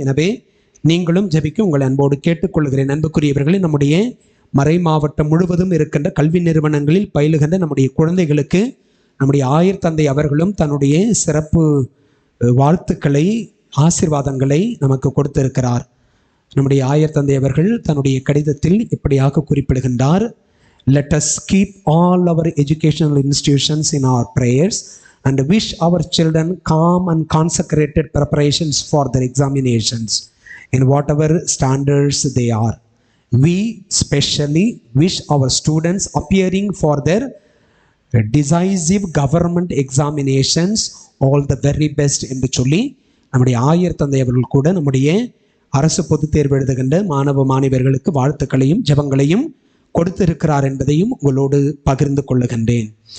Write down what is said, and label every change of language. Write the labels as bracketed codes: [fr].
[ta] எனவே நீங்களும் ஜெபிக்க உங்களை அன்போடு கேட்டுக்கொள்கிறேன். அன்புக்குரியவர்களே, நம்முடைய மறை மாவட்டம் முழுவதும் இருக்கின்ற கல்வி நிறுவனங்களில் பயிலுகின்ற நம்முடைய குழந்தைகளுக்கு நம்முடைய ஆயர் தந்தை அவர்களும் தன்னுடைய சிறப்பு வாழ்த்துக்களை ஆசீர்வாதங்களை நமக்கு கொடுத்திருக்கிறார். நம்முடைய ஆயர் தந்தை அவர்கள் தன்னுடைய கடிதத்தில் இப்படியாக குறிப்பிடுகின்றார். [en] Let us keep all our educational institutions in our prayers and wish our children calm and consecrated preparations for their examinations in whatever standards they are. We specially wish our students appearing for their decisive government examinations all the very best [ta] என்று சொல்லி நம்முடைய ஆயர் தந்தை அவர்கள் கூட நம்முடைய அரசு பொதுத் தேர்வு எழுதுகின்ற மாணவ மாணவியர்களுக்கு வாழ்த்துக்களையும் ஜெபங்களையும் கொடுத்திருக்கிறார் என்பதையும் உங்களோடு பகிர்ந்து கொள்ளுகின்றேன்.